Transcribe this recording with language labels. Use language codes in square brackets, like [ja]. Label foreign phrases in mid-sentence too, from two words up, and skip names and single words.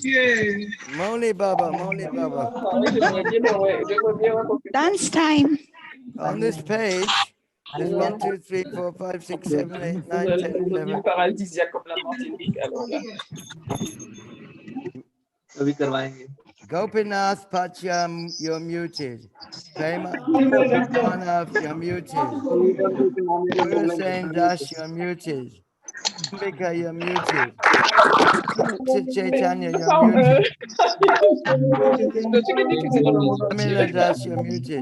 [en] Moni Baba, Moni Baba. Dance time. On this page, there's 1, 2, 3, 4, 5, 6, 7, 8, 9, 10, 11. [fr] paradisiaque comme la Martinique, alors là. [hi] अभी करवाएंगे [en] Gopinath Pachyam, you're muted. Premanath, you're muted. Gurasen Das, you're muted. Ambika, you're muted. Chaitanya, you're muted. Amila Das, you're muted.